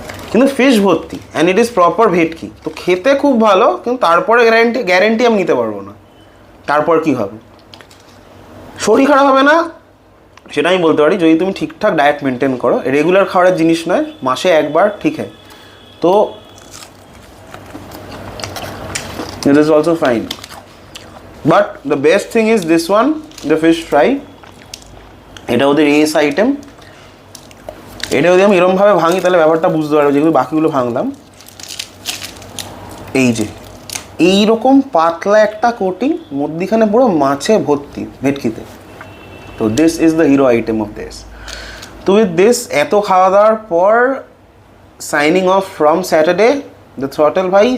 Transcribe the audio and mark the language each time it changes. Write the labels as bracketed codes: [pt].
[bn] কিন্তু ফিশ ভর্তি [en] And it is proper bhetki. [bn] তো খেতে খুব ভালো, কিন্তু তারপরে গ্যারেন্টি আমি নিতে পারবো না তারপর কি হবে। শরীর খারাপ হবে না সেটা আমি বলতে পারি, যদি তুমি ঠিকঠাক ডায়েট মেনটেন করো। রেগুলার খাওয়ার জিনিস নয়, মাসে একবার ঠিক হয়। [en] তো it is also fine, but the best thing is this one, the fish fry. [bn] এটা ওদের এস আইটেম। এটা যদি আমি এরমভাবে ভাঙি তাহলে ব্যাপারটা বুঝতে পারবো, যেগুলো বাকিগুলো ভাঙলাম। এই যে এইরকম পাতলা একটা কোটিং, মধ্যিখানে পুরো মাছে ভর্তি ভেটকিতে। [en] তো this is the hero item of this. তো with this [bn] এত খাওয়া দাওয়ার পর [en] Signing off from Saturday the throttle ভাই।